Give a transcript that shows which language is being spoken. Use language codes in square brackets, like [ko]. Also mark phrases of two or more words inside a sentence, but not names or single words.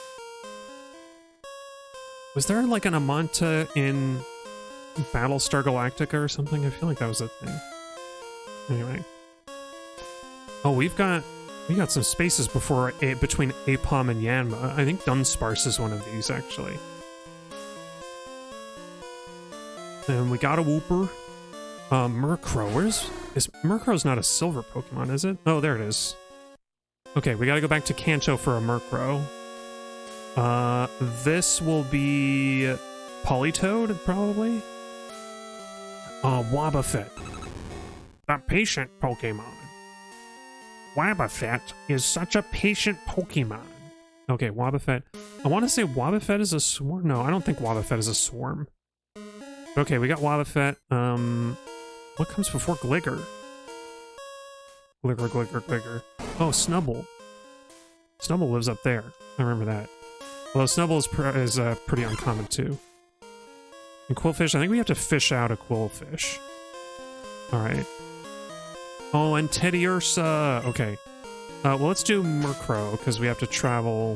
[en] Was there like an Amanta in Battlestar Galactica or something? I feel like that was a thing. Anyway. Oh, we got some spaces between Apom and Yanma. I think Dunsparce is one of these, actually. And we got a Wooper. Murkrow. Murkrow's not a silver Pokemon, is it? Oh, there it is. Okay, we gotta go back to Kanto for a Murkrow. This will be Politoed, probably? Wobbuffet. A patient Pokemon. Wobbuffet is such a patient Pokemon. Okay, Wobbuffet. I want to say Wobbuffet is a swarm. No, I don't think Wobbuffet is a swarm. Okay, we got Wobbuffet. What comes before Gligar? Gligar. Oh, Snubbull. Snubbull lives up there. I remember that. Although Snubbull is pretty uncommon too. And Quillfish, I think we have to fish out a Quillfish. Alright. Oh, and Teddiursa! Okay. Well, let's do Murkrow, because we have to travel...